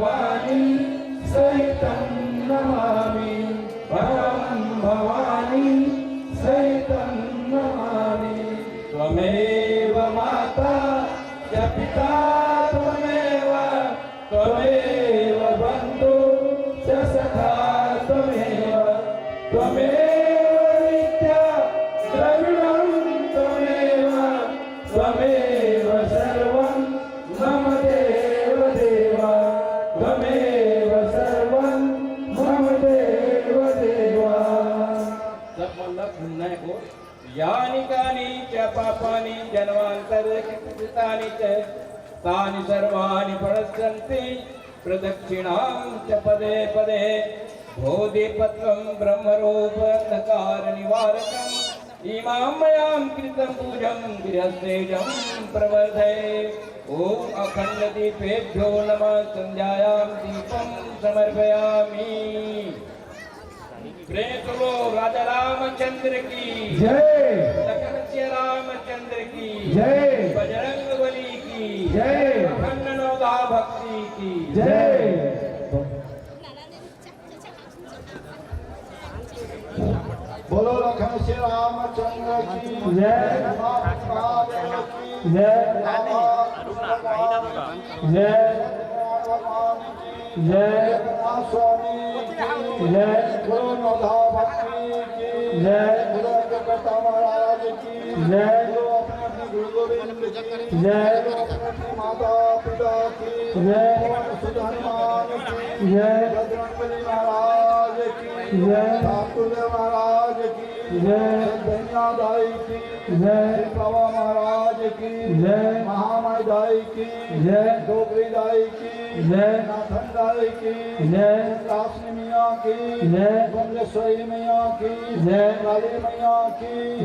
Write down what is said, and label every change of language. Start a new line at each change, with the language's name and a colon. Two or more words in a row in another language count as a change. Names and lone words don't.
Sanskrit: भवानी सहितं नमामि परं भवानी सहितं नमामि त्वमेव माता च पिता त्वमेव त्वमेव बन्धु च सखा त्वमेव त्वमेव नित्या द्रविणं त्वमेव त्वमेव सर्वं मम देव देव त्वमेव सर्वं मम देव देव।
Hindi: सब मतलब सुनना है
Sanskrit: को यानि कानि च पापानि जन्मान्तरकृतानि च तानि सर्वाणि प्रणश्यन्ति प्रदक्षिणां च पदे पदे बोधिपत्रं ब्रह्मरूप अंधकारनिवारकम् इमां मयां कृतं पूजं गृहस्थेजं प्रवर्धये। ॐ अखण्डदीपेभ्यो नमः संध्यायां दीपं समर्पयामि।
Hindi: प्रेम बोलो राजा रामचंद्र की जय, लखन सिया रामचंद्र की जय, बजरंग बली की जय, खंडनोदा भक्ति की जय। बोलो लखन श्री रामचंद्र की जय, महादेव की जय, जय, जय, स्वामी की जय, गुरु नोधा भक्ति की जय, गुरु जगत महाराज की जय, गुरु अपने अपने गुरु गोविंद की जय, गुरु अपने अपने माता पिता की जय, सुध हनुमान की जय, बजरंगबली महाराज की जय, ठाकुर महाराज की जय, धन्या दाई की जय, बाबा महाराज की जय, महामाई दाई की जय, डोगरी दाई की जय, नाथन दाई की जय, कासनी मियाँ की जय, बमलेश्वरी मैया की जय, काली मैया की